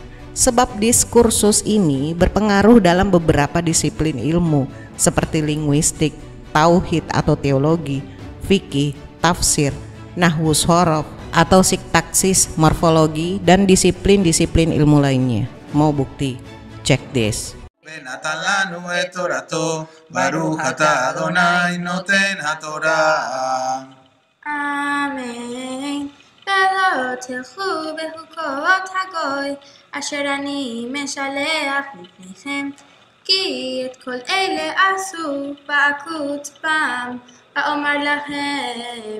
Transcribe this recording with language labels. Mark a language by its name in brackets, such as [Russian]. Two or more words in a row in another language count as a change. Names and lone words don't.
[Indonesian] Sebab diskursus ini berpengaruh dalam beberapa disiplin ilmu seperti linguistik, tauhid atau teologi, fikih, tafsir, nahwu shorof atau sintaksis, morfologi, dan disiplin-disiplin ilmu lainnya. Mau bukti? [English] Check this. [Hebrew] ונתן לנו את תורתו, ברוך אתה אדוני נותן התורה. אמן. ולא תלכו בחוקות הגוי, אשר אני משלח לפניכם, כי את כל אלה עשו בעקות בם, ואומר לכם.